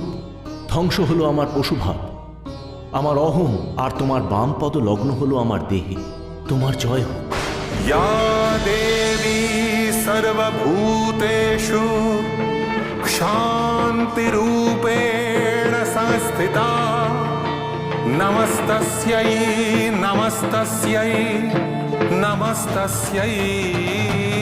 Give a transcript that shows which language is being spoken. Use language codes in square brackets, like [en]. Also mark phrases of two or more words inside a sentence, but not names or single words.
[bn] ধ্বংস হলো আমার পশুভাব, আমার অহং, আর তোমার বাম পদ লগ্ন হলো আমার দেহে। তোমার জয় হোক। [sa] या देवी सर्वभूतेषु क्षान्तिरूपेण संस्थिता नमस्तस्यै नमस्तस्यै नमस्तस्यै